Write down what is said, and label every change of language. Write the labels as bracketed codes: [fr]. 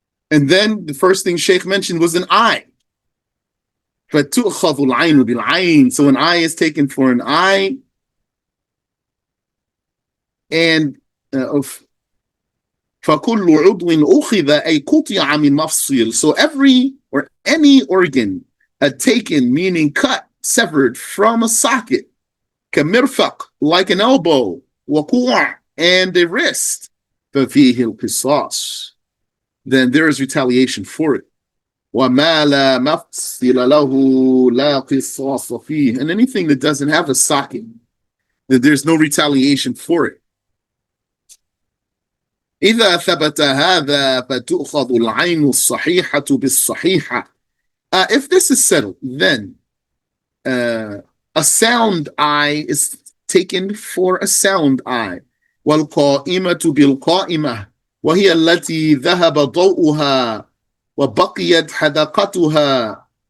[en] And then the first thing Sheikh mentioned was an eye. [ar] فَتُؤْخَذُ الْعَيْنُ بِالْعَيْنِ. [en] So an eye is taken for an eye. [ar] And فَكُلُّ عُضْوٍ أُخِذَ أَيْ قُطِعَ مِنْ مَفْصِلٍ. [en] So every or any organ taken, meaning cut, severed from a socket, كَمِرْفَقْ, like an elbow, وَقُوع, and a wrist, [ar] فَفِيهِ الْقِصَاص. [en] Then there is retaliation for it. [ar] وَمَا لَا مَفْصِلَ لَهُ لَا قِصَاصَ فِيهِ. [en] And anything that doesn't have a socket, that there's no retaliation for it. [ar] إذا ثبت هذا فتؤخذ العين الصحيحة بالصحيحة. [en] If this is settled, then a sound eye is taken for a sound eye. [ar] والقائمة بالقائمة وهي التي ذهب ضوءها وبقيت حدقتها.